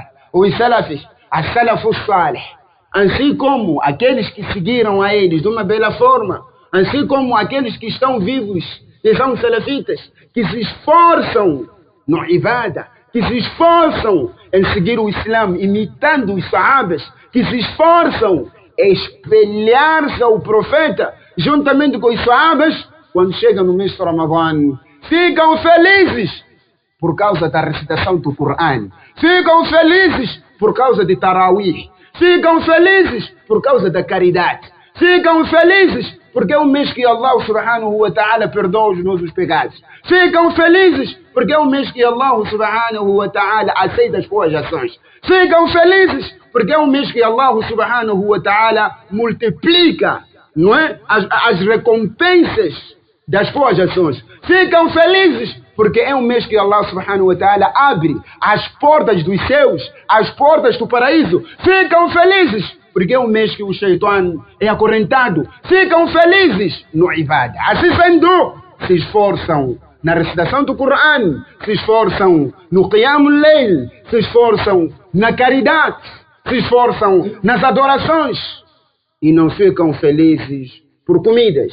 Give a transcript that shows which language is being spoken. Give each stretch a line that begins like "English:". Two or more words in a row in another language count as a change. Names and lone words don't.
Portuguese: Os salafis, as
Arabic: السلف الصالح,
Portuguese: assim como aqueles que seguiram a eles de uma bela forma, assim como aqueles que estão vivos e são salafitas, que se esforçam no ibadah, que se esforçam em seguir o Islã, imitando os sahabas, que se esforçam em espelhar-se ao profeta, juntamente com os sahabas, quando chegam no mês de Ramadã, ficam felizes, por causa da recitação do Coran. Ficam felizes por causa de Tarawih. Ficam felizes por causa da caridade. Ficam felizes porque é um mês que
Arabic: الله سبحانه وتعالى
Portuguese: perdoa os nossos pecados. Ficam felizes porque é um mês que
Arabic: الله سبحانه وتعالى
Portuguese: aceita as suas ações. Ficam felizes porque é um mês que
Arabic: الله سبحانه وتعالى
Portuguese: multiplica, não é? as recompensas das suas ações. Ficam felizes porque é um mês que
Arabic: الله سبحانه وتعالى
Portuguese: abre as portas dos céus, as portas do paraíso. Ficam felizes porque é um mês que o Shaitan é acorrentado. Ficam felizes no ibadah. Assim sendo, se esforçam na recitação do Coran, se esforçam no
Arabic: قيام الليل,
Portuguese: se esforçam na caridade, se esforçam nas adorações e não ficam felizes por comidas.